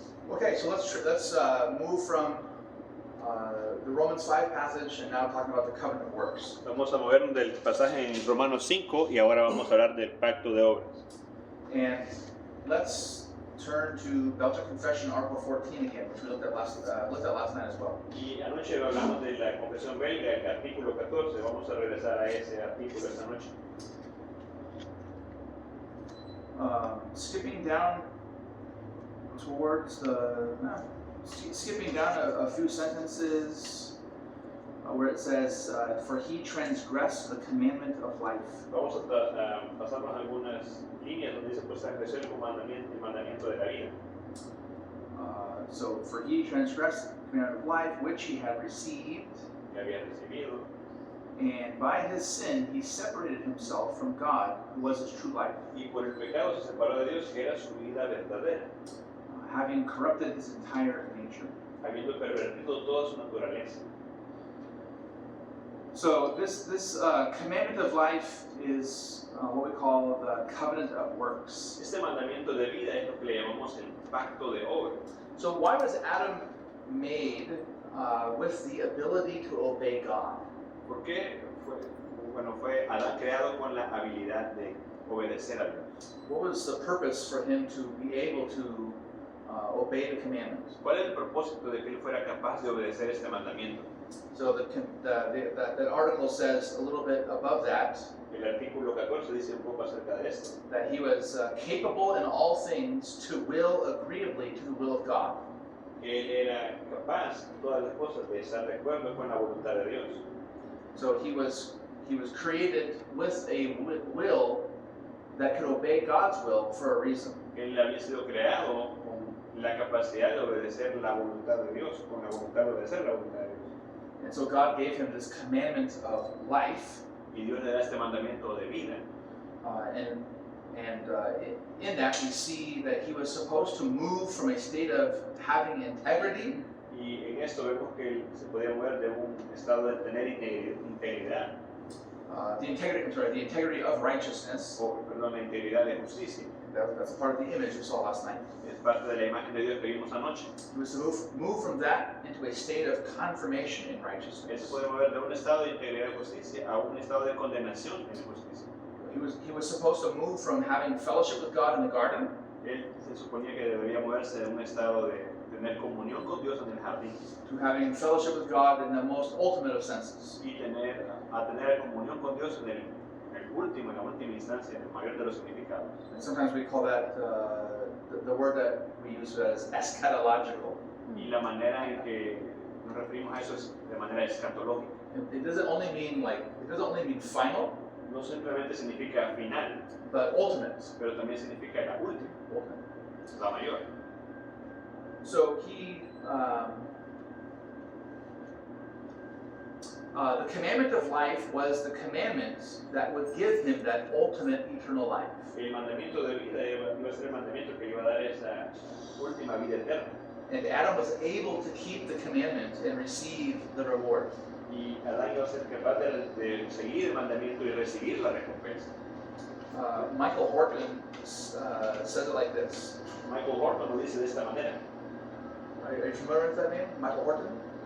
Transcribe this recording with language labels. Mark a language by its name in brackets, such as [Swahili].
[English] Okay, so let's move from the Romans 5 passage and now talking about the covenant of works. [Spanish] Vamos a movernos del pasaje en Romanos 5 y ahora vamos a hablar del pacto de obras. [English] And let's turn to Belgian Confession, Article 14 again, which we looked at last night as well. [Spanish] Y anoche hablamos de la confesión belga, el artículo 14. Vamos a regresar a ese artículo esta noche. [English] Skipping down towards skipping down a few sentences where it says, "For he transgressed the commandment of life." [Spanish] Vamos a pasarnos algunas líneas donde dice, pues transgresó el mandamiento de la vida. [English] So, for he transgressed the commandment of life, which he had received, [Spanish] Que había recibido, [English] and by his sin he separated himself from God, who was his true life, [Spanish] y por el pecado se separó de Dios, que era su vida verdadera, [English] having corrupted his entire nature. [Spanish] habiendo pervertido toda su naturaleza. [English] So this commandment of life is what we call the covenant of works. [Spanish] Este mandamiento de vida es lo que le llamamos el pacto de obra. [English] So why was Adam made with the ability to obey God? [Spanish] ¿Por qué fue Adán creado con la habilidad de obedecer a Dios? [English] What was the purpose for him to be able to obey the commandments? [Spanish] ¿Cuál es el propósito de que él fuera capaz de obedecer este mandamiento? [English] So the article says a little bit above that, [Spanish] El artículo 14 dice un poco acerca de esto, [English] that he was capable in all things to will agreeably to the will of God. [Spanish] que él era capaz en todas las cosas de estar de acuerdo con la voluntad de Dios. [English] So he was created with a will that could obey God's will for a reason. [Spanish] Él había sido creado con la capacidad de obedecer la voluntad de Dios, con la voluntad de obedecer la voluntad de Dios. [English] And so God gave him this commandment of life, [Spanish] Y Dios le da este mandamiento de vida. [English] and in that we see that he was supposed to move from a state of having integrity [Spanish] Y en esto vemos que él se podía mover de un estado de tener integridad, [English] the integrity of righteousness. [Spanish] la integridad de justicia. [English] That's a part of the image we saw last night. [Spanish] Es parte de la imagen de Dios que vimos anoche. [English] He was to move from that into a state of confirmation in [Spanish] Él [English] righteousness. [Spanish] se puede mover de un estado de integridad de justicia a un estado de condenación en justicia. [English] He was supposed to move from having fellowship with God in the garden [Spanish] Él se suponía que debería moverse de un estado de tener comunión con Dios en el jardín [English] to having fellowship with God in the most ultimate of senses. [Spanish] y a tener comunión con Dios en en la última instancia, en el mayor de los significados. [English] And sometimes we call that the word that we use as eschatological. [Spanish] Y la manera en que nos referimos a eso es de manera escatológica. [English] It doesn't only mean final, [Spanish] No simplemente significa final, [English] but ultimate. [Spanish] pero también significa la última, la mayor. [English] So the commandment of life was the commandment that would give him that ultimate eternal life. [Spanish] El mandamiento de vida iba a ser el mandamiento que le iba a dar esa última vida eterna. [English] And Adam was able to keep the commandment and receive the reward. [Spanish] Y Adán iba a ser capaz de seguir el mandamiento y recibir la recompensa. [English] Michael Horton says it like this. [Spanish] Michael Horton lo dice de esta manera. [English] Are you familiar with that name, Michael Horton?